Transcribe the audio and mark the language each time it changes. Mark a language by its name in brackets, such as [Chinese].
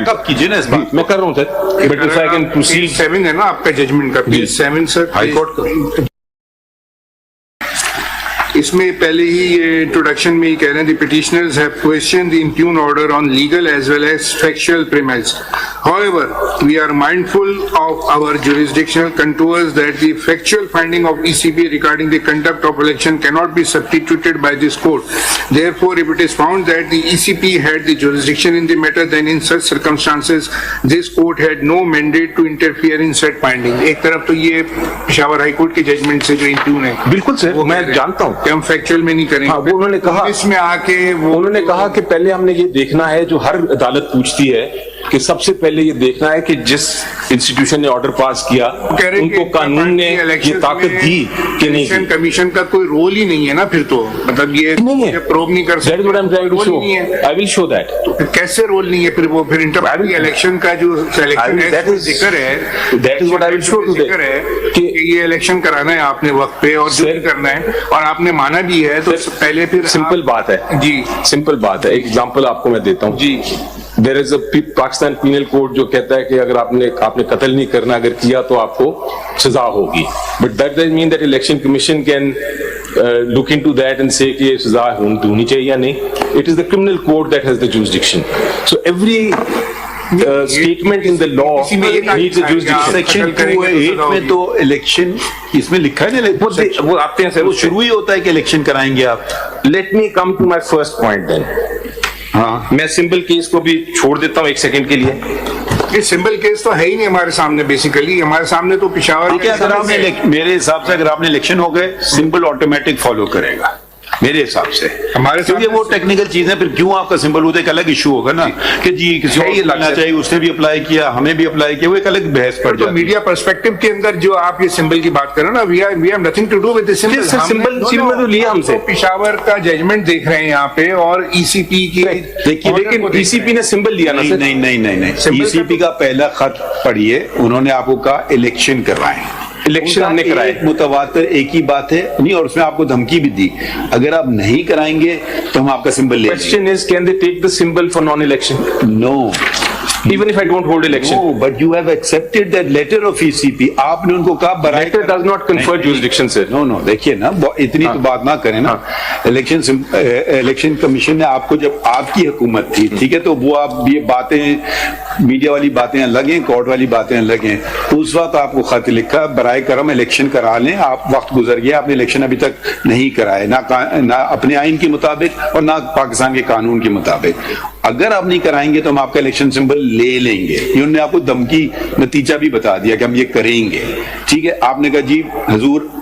[Urdu] Back up کیجئے نا اس بات. میں کر رہا ہوں سر, [English] But if I can proceed. [Urdu] 7 ہے نا آپ کا ججمنٹ کا, پیج 7 سر ہائی کورٹ کا. اس میں پہلے ہی یہ انٹروڈکشن میں ہی کہہ رہے ہیں, [English] The petitioners have questioned the impugned order on legal as well as factual premise. However, we are mindful of our jurisdictional contours that the factual finding of ECB regarding the conduct of election cannot be substituted by this court. Therefore, if it is found that the ECB had the jurisdiction in the matter, then in such circumstances, this court had no mandate to interfere in said finding. [Urdu] ایک طرف تو یہ Peshawar high court کے judgment سے جو امپیون ہے, بالکل سر, میں جانتا ہوں کہ ہم فیکچوئل میں نہیں کریں گے. وہ انہوں نے کہا, اس میں آ کے انہوں نے کہا کہ پہلے ہم نے یہ دیکھنا ہے, جو ہر عدالت پوچھتی ہے کہ سب سے پہلے یہ دیکھنا ہے کہ جس انسٹیٹیوشن نے آرڈر پاس کیا ان کو قانون نے یہ طاقت دی کہ نہیں. الیکشن کمیشن کا کوئی رول ہی نہیں ہے نا پھر, تو مطلب یہ پروب نہیں کر سکتے. [English] I will show that. [Urdu] تو پھر کیسے رول نہیں ہے پھر وہ, پھر انٹر پارٹی الیکشن کا جو الیکشن ذکر ہے, [English] that is what I will show today, [Urdu] کہ یہ الیکشن کرانا ہے آپ نے وقت پہ اور جو کرنا ہے, اور آپ نے مانا بھی ہے, تو پہلے پھر سمپل بات ہے. جی سمپل بات ہے. ایک ایگزامپل آپ کو میں دیتا ہوں. جی, [English] there is a [Urdu] پاکستان پینل کوڈ جو کہتا ہے کہ اگر آپ نے قتل نہیں کرنا, اگر کیا تو آپ کو سزا ہوگی. [English] but that doesn't mean that election commission can look into that and say [Urdu] کہ یہ سزا ہونی چاہیے یا نہیں. [English] It is the criminal code that has the jurisdiction. So every statement in the law needs a jurisdiction. [Urdu] Section 2(8) میں تو election اس میں لکھا ہے نا, وہ آتے ہیں سر, وہ شروع ہی ہوتا ہے کہ الیکشن کرائیں گے آپ. [English] Let me come to my first point then. [Urdu] ہاں, میں سمپل کیس کو بھی چھوڑ دیتا ہوں ایک سیکنڈ کے لیے. یہ سمبل کیس تو ہے ہی نہیں ہمارے سامنے، بیسیکلی ہمارے سامنے تو پشاور ٹھیک ہے، اگر آپ نے میرے حساب سے اگر آپ نے الیکشن ہو گئے سمبل آٹومیٹک فالو کرے گا میرے حساب سے، ہمارے کیونکہ وہ ٹیکنیکل چیزیں پھر کیوں آپ کا سمبل ہوتا ہے، ایک الگ ایشو ہوگا نا کہ جی کسی اور کو لگنا چاہیے، اس نے بھی اپلائی کیا، ہمیں بھی اپلائی کیا، وہ ایک الگ بحث پڑ تو جاتی ہے۔ میڈیا پرسپیکٹو کے اندر جو آپ یہ سمبل کی بات کر رہے ہیں نا، [English] we have nothing to do with the symbol, [Urdu] symbol تو لیا ہم سے، پشاور کا ججمنٹ دیکھ رہے ہیں یہاں پہ، اور ای سی پی کی، لیکن ای سی پی نے سمبل لیا نا، نہیں ای سی پی کا پہلا خط پڑھیے، انہوں نے آپ کو کہا الیکشن کروائیں، الیکشن ہم نے کرائے، متواتر ایک ہی بات ہے نہیں، اور اس میں آپ کو دھمکی بھی دی اگر آپ نہیں کرائیں گے تو ہم آپ کا سمبل لیں گے۔ [English] question is can they take the symbol for non-election no even if I don't hold election? No, but you have accepted that letter of ECP. [Urdu] آپ نے ان کو کہا برائے [English] Letter does not confer jurisdiction, sir. [Urdu] نو دیکھیے نا اتنی تو بات نہ کریں نا، الیکشن کمیشن نے آپ کو جب آپ کی حکومت تھی ٹھیک ہے تو وہ آپ یہ باتیں میڈیا والی باتیں الگ ہیں، کورٹ والی باتیں الگ ہیں، اس وقت آپ کو خط لکھا برائے کرم الیکشن کرا لیں، آپ وقت گزر گیا، آپ نے الیکشن ابھی تک نہیں کرائے، نہ اپنے آئین کے مطابق اور نہ پاکستان کے قانون کے مطابق، اگر آپ نہیں کرائیں گے تو ہم آپ کا الیکشن سمبل لے لیں گے۔ انہوں نے آپ کو دھمکی نتیجہ بھی بتا دیا کہ ہم یہ کریں گے، ٹھیک ہے، آپ نے کہا جی حضور